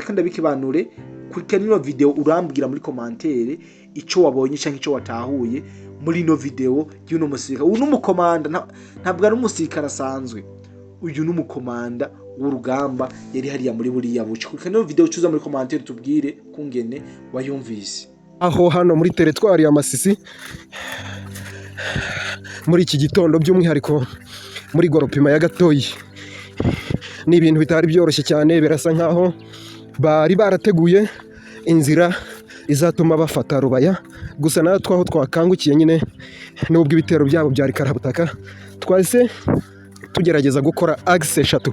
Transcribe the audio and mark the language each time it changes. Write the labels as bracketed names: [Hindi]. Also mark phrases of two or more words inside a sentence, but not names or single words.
[Rundi] Kandi abikibanure kurikirana ino video urambwira muri commentaire ico wabonye canke ico watahuye muri ino video y'uno musirikare. [Kinyarwanda] Uyu n'umukomanda, ntabwo ari umusirikare asanzwe, uyu n'umukomanda w'urugamba yari hariya muri buriya buce. [Rundi] Kurikirana ino video ucuza muri commentaire tubwire kungene wayumvise. [Kinyarwanda] Aho hano muri teritwari ya Masisi muri iki gitondo by'umwihariko muri Goropima ya Gatoyi, ni ibintu bitari byoroshye cyane. Birasa nkaho bari barateguye inzira izatuma bafata Rubaya, gusa nayo twaho twakangukiye nyine nubwo ibitero byabo byari karabutaka, twase tugerageza gukora axe 3.